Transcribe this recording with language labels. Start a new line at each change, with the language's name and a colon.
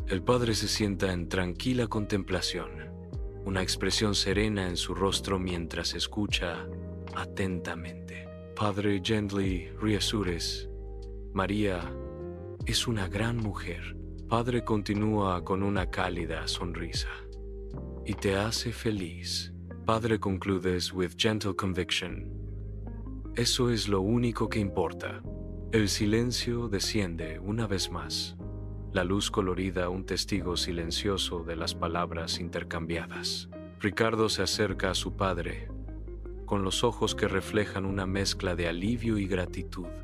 Spanish: El padre se sienta en tranquila contemplación, una expresión serena en su rostro mientras escucha atentamente. Padre
English: Gently reassures,
Spanish: María es una gran mujer. Padre continúa con una cálida sonrisa. Y te hace feliz.
English: Padre concludes with gentle conviction.
Spanish: Eso es lo único que importa. El silencio desciende una vez más. La luz colorida, un testigo silencioso de las palabras intercambiadas. Ricardo se acerca a su padre, con los ojos que reflejan una mezcla de alivio y gratitud.